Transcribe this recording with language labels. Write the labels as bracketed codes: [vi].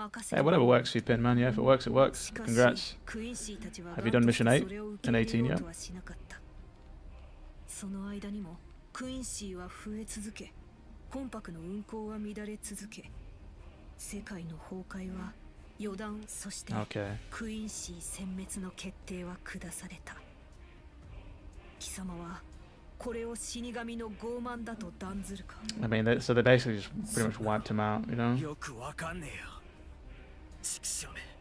[en] Hey, whatever works for you, Pin, man. Yeah, if it works, it works. Congrats. Have you done mission 8 and 18 yet? [ja] その間にもクインシーは増え続け、コンパクの運行は乱れ続け、世界の崩壊は予断、そして [en] Okay. [ja] クイーンシー殲滅の決定は下された。貴様はこれを死神の傲慢だと断ずるか。 [en] I mean, so they basically just pretty much wiped him out, you know? [ja] よくわかんねえよ畜生め